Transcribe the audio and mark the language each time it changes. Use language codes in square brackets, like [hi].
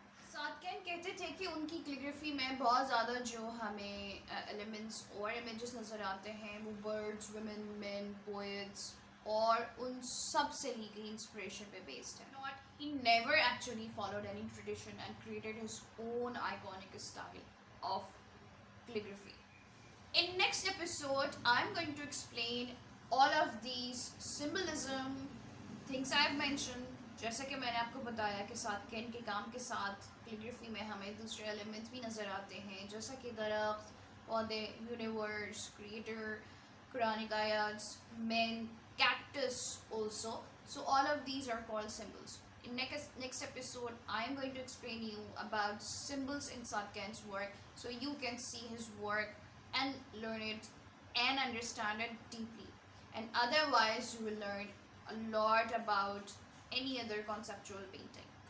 [hi] सादकेन कहते थे कि उनकी कैलीग्राफी में बहुत ज़्यादा जो हमें एलिमेंट्स और इमेजेस नज़र आते हैं वो बर्ड्स, वुमेन, मैन, पोएट्स और उन सब से ली गई इंस्पिरेशन पे बेस्ड है। [en] Not, he never actually followed any tradition and created his own iconic style of calligraphy. In next episode, I'm going to explain all of these symbolism, things I've mentioned. [hi] जैसे कि मैंने आपको बताया कि सादकेन के काम के साथ कैलीग्राफी में हमें दूसरे एलिमेंट्स भी नज़र आते हैं, जैसा कि दरख्त, पौधे, universe, creator, Quranic आयats, men, cactus also. [en] So all of these are called symbols. In next episode, I am going to explain you about symbols in Saadken's work, so you can see his work and learn it and understand it deeply. And otherwise, you will learn a lot about any other conceptual painting.